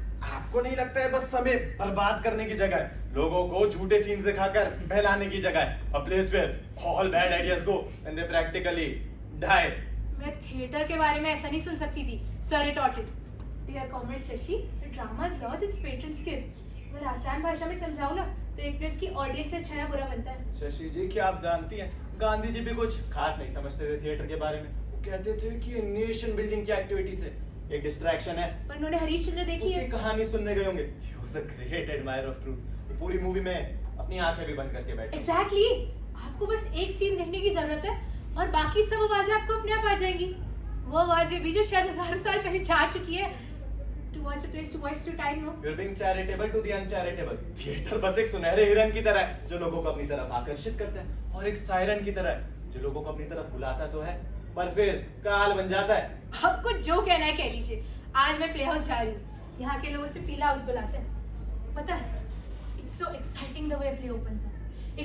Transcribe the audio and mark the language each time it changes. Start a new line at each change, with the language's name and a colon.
Hindi: आपको नहीं लगता है बस समय बर्बाद करने की जगह है, लोगों को झूठे सीन्स दिखाकर बहलाने की जगह है,
English: a place where all bad ideas go and they practically die।
Hindi: मैं थिएटर के बारे में ऐसा नहीं सुन सकती थी।
English: Sir retorted, Dear Comrade Shashi, the drama has lost its patron skill।
Hindi: अगर आसान भाषा में समझाऊं ना तो एक प्लेस की ऑडियंस से अच्छा या बुरा बनता है। शशि जी क्या आप जानती हैं, गांधी जी भी कुछ खास नहीं समझते थे थिएटर के बारे में। वो कहते थे कि ये नेशन बिल्डिंग की एक्टिविटी से एक डिस्ट्रैक्शन है। पर उन्होंने हरीशचंद्र देखी है। उसकी कहानी सुनने गए होंगे।
English: He was a great admirer of truth।
Hindi: वो पूरी मूवी में अपनी आंखें भी बंद करके बैठे।
English: Exactly।
Hindi: आपको बस एक सीन देखने की जरूरत है और बाकी सब आवाजें आपको अपने आप आ जाएंगी। वो आवाजें भी जो शायद हजारों साल पहले जा चुकी है।
English: To watch a place to watch through time, no? You're being charitable to the uncharitable।
Hindi: Theatre बस एक सुनहरे हिरन की तरह है जो लोगों को अपनी तरफ आकर्षित करता है, और एक सायरन की तरह है जो लोगों को अपनी तरफ बुलाता तो है पर फिर काल बन जाता है। आपको जो कहना है कह लीजिए। आज मैं प्ले हाउस जा रही हूँ। यहाँ के लोग उसे पीला हाउस बुलाते हैं। पता है
English: It's so exciting the way play opens up.